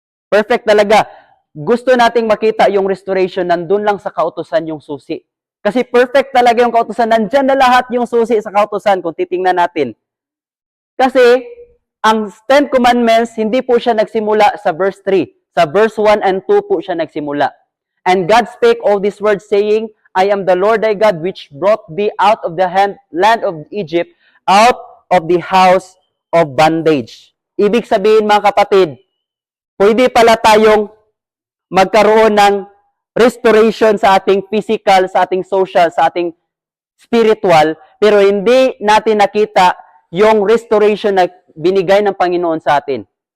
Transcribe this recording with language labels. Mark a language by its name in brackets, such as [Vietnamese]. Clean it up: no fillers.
[Filipino] Perfect talaga. Gusto nating makita yung restoration, nandun lang sa kautusan yung susi. Kasi perfect talaga yung kautusan. Nandyan na lahat yung susi sa kautusan kung titingnan natin. Kasi, ang 10 commandments, hindi po siya nagsimula sa verse 3. Sa verse 1 and 2 po siya nagsimula. [English] And God spake all these words, saying, I am the Lord thy God, which brought thee out of the land of Egypt, out of the house of bondage. [Filipino] Ibig sabihin mga kapatid, pwede pala tayong magkaroon ng restoration sa ating physical, sa ating social, sa ating spiritual, pero hindi natin nakita yung restoration na binigay ng Panginoon sa atin.